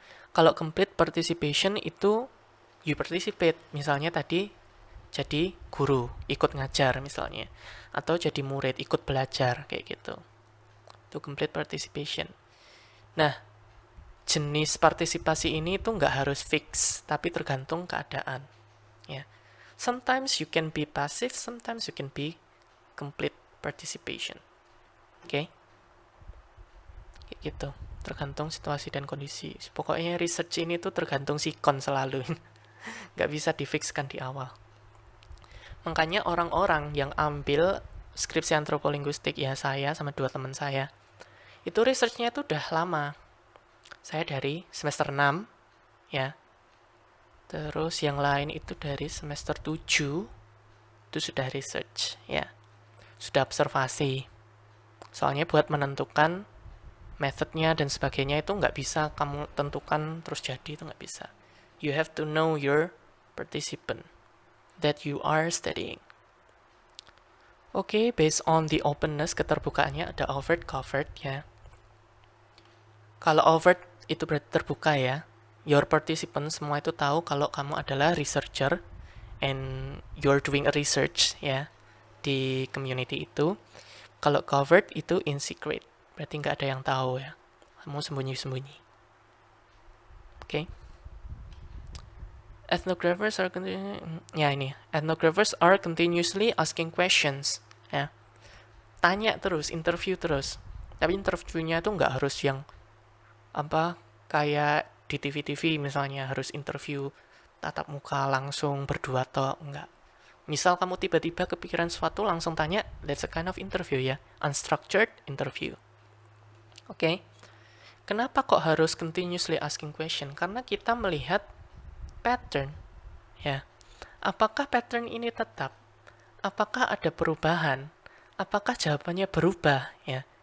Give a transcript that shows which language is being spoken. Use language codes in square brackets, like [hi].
[id] Kalau complete participation itu [en] you participate, [id] misalnya tadi jadi guru, ikut ngajar misalnya, atau jadi murid, ikut belajar, kayak gitu. [en] Itu complete participation. [id] Nah, jenis partisipasi ini itu nggak harus fix, tapi tergantung keadaan. Ya. [en] Sometimes you can be passive, sometimes you can be complete participation. [id] Oke? Kayak gitu. Tergantung situasi dan kondisi. Pokoknya research ini tuh tergantung sikon selalu. Nggak bisa difixkan di awal. Makanya orang-orang yang ambil skripsi antropolinguistik, ya saya sama 2 teman saya, itu research-nya itu udah lama. Saya dari semester 6, ya. Terus yang lain itu dari semester 7, itu sudah research, ya. Sudah observasi. Soalnya buat menentukan methodnya dan sebagainya itu nggak bisa kamu tentukan terus jadi, itu nggak bisa. [en] You have to know your participant that you are studying. [id] Oke, based on the openness, keterbukaannya ada overt, covert ya. Kalau overt itu berarti terbuka ya. [en] Your participant [id] semua itu tahu kalau kamu adalah researcher [en] and you're doing a research [id] ya di community itu. Kalau covert itu [en] in secret, [id] berarti nggak ada yang tahu ya. Kamu sembunyi-sembunyi. Oke. [en] Ethnographers are ethnographers are continuously asking questions ya. [id] Tanya terus, interview terus. Tapi interviewnya itu nggak harus yang apa kayak di TV-TV misalnya harus interview tatap muka langsung berdua atau enggak. Misal kamu tiba-tiba kepikiran sesuatu langsung tanya, [en] that's a kind of interview [id] ya, [en] unstructured interview. [id] Oke. Kenapa kok harus [en] continuously asking question? [id] Karena kita melihat pattern ya. Apakah pattern ini tetap? Apakah ada perubahan? Apakah jawabannya berubah ya?